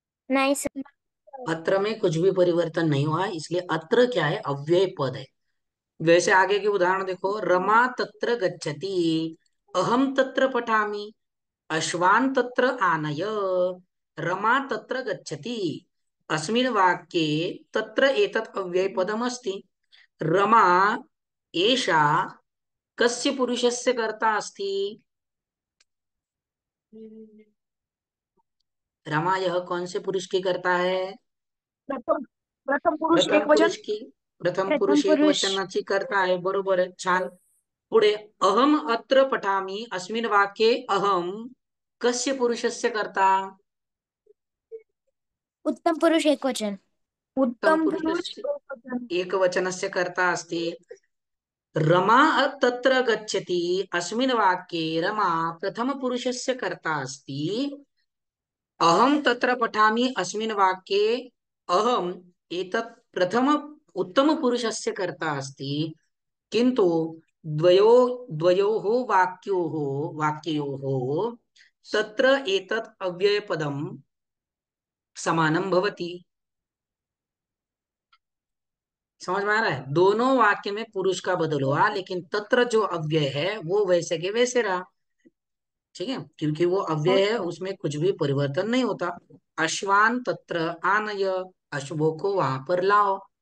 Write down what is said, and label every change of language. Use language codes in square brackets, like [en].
[hi] नहीं सर। अत्र में कुछ भी परिवर्तन नहीं हुआ है, इसलिए अत्र क्या है? अव्यय पद है। वैसे आगे के उदाहरण देखो, [sa] रमा तत्र गच्छति, अहम तत्र पठामि, अश्वान तत्र आनय, रमा तत्र गच्छति। अस्मिन् वाक्ये तत्र एतत् अव्ययपदमस्ति। रमा एषा कस्य पुरुषस्य कर्ता अस्ति? [hi] रमा यह कौन से पुरुष की कर्ता है? [sa] प्रथम प्रथम पुरुष प्रथम एक पुरुष वचन. की, प्रथम प्रथम पुरुष एक पुरुष. [mr] वचनाची कर्ता आहे. बरोबर आहे, छान. [sa] पुढे अहम अत्र पठामि, अस्मिन् वाक्ये अहम कस्य पुरुषस्य कर्ता? उत्तम पुरुष एकवचन. उत्तम उत्तम पुरुष पुरुषस्य एक वचन. एकवचनस्य कर्ता अस्ति. रमा तत्र गच्छति, अस्मिन् वाक्ये रमा प्रथमपुरुषस्य कर्ता अस्ति. अहम तत्र पठामि, अस्मिन् वाक्ये अहम एतत् प्रथम उत्तमपुरुषस्य कर्ता अस्ति. किन्तु द्वयो द्वयोः वाक्ययोः तत्र एतत् अव्ययपदं समानं भवति। [hi] समझ में आ रहा है? दोनों वाक्य में पुरुष का बदल हुआ, लेकिन तत्र जो अव्यय है वो वैसे के वैसे रहा। ठीक है, क्योंकि वो अव्यय है, उसमें कुछ भी परिवर्तन नहीं होता। [sa] अश्वान तत्र आनय, [hi] अशुभों को वहां पर लाओ।